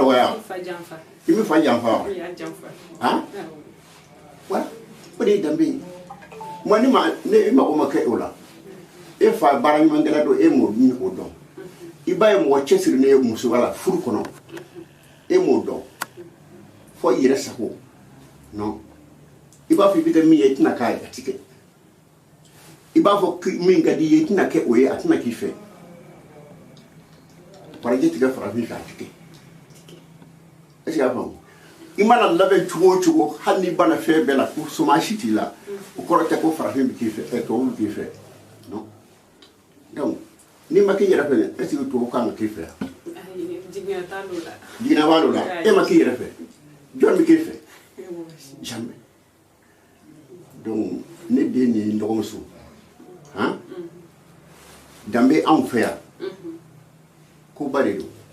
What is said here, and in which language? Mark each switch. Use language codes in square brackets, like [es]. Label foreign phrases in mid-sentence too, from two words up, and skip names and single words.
[bm] dɔgɔya i m'i fa janfa wa han voilà o de ye danbe ye moi ne mago ma kɛ o la e fa baara ɲuman kɛla don e m'o min o dɔn i b'a ye mɔgɔ cɛsirilen ye musoya la furu kɔnɔ e m'o dɔn fo i yɛrɛ sago non i b'a fɔ i bɛ kɛ min ye i tɛna k'a ye a tɛ kɛ i b'a fɔ min ka di i ye i tɛna kɛ o ye a tɛna k'i fɛ farajɛ tigɛ farafin fɛ a tɛ kɛ [fr] est-ce que [bm] y'a faamu i mana labɛn cogo o cogo hali n'i banna fɛn bɛɛ la ko soma si t'i la o kɔrɔ tɛ ko farafin bɛ k'i fɛ tubabu bɛ k'i fɛ [fr] non donc [bm] n'i ma k'i yɛrɛ fɛ [fr] est-ce que [bm] tubabu kan ka k'i fɛ jiginna b'a dɔ la e ma k'i yɛrɛ fɛ jɔn bɛ k'i fɛ [fr] jamais donc [bm] ne den ni n dɔgɔmuso han danbe anw fɛ yan ko ba de don